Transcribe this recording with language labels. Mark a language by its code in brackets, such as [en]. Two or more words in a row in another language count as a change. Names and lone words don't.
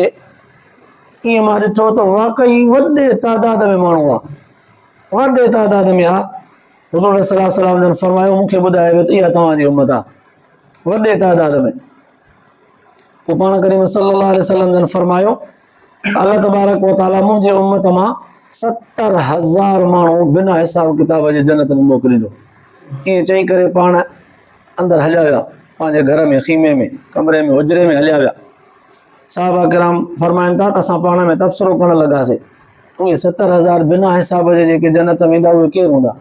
[sd] ईअं मां ॾिठो त वाक़ई वॾे तादाद में माण्हू आहे, वॾे तादाद में आहे। हुज़ूर [ar] صلى الله عليه وسلم [sd] जन फरमायो, मूंखे ॿुधायो वियो त इहा तव्हांजी उम्मत आहे, वॾे तादाद में। पोइ पाण करीम [ar] صلى الله عليه وسلم [sd] जन फरमायो [ar] الله تبارك وتعالى [sd] मुंहिंजे उम्मत मां 70,000 माण्हू बिना हिसाब किताब जे जन्नत में मोकिलींदो। ईअं चई करे पाण अंदरि हलिया विया, पंहिंजे घर में, खीमे में, कमरे में, हुजरे में हलिया विया। साहबा किराम फरमाइनि था त असां पाण में तबसरो करण लॻासीं, उहे 70,000 बिना हिसाब जे जेके जन्नत में ईंदा उहे केरु हूंदा?